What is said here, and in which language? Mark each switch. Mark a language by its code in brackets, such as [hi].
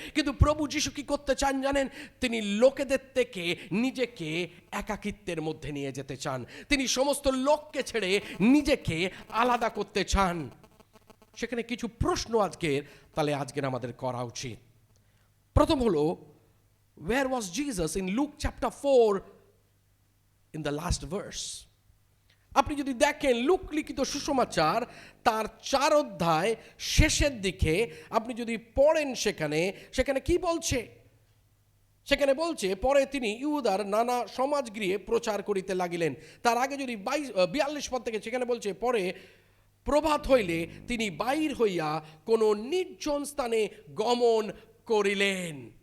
[bn] কিন্তু প্রভু যিশু কি করতে চান জানেন? তিনি লোকেদের থেকে নিজেকে একাকিত্বের মধ্যে নিয়ে যেতে চান। তিনি সমস্ত লোককে ছেড়ে নিজেকে আলাদা করতে চান। সেখানে কিছু প্রশ্ন আজকের আমাদের করা উচিত। প্রথম হলো, [en] where was Jesus in Luke chapter 4 in the last verse? [bn] আপনি যদি দেখেন লুক লিখিত সুসমাচার তার 4 অধ্যায় শেষের দিকে আপনি যদি পড়েন, সেখানে কি বলছে? সেখানে বলছে, পরে তিনি ইহুদার নানা সমাজগৃহে প্রচার করিতে লাগিলেন। তার আগে যদি 42 পদ থেকে সেখানে বলছে, পরে প্রভাত হইলে তিনি বাইর হইয়া কোন নির্জন স্থানে গমন করিলেন।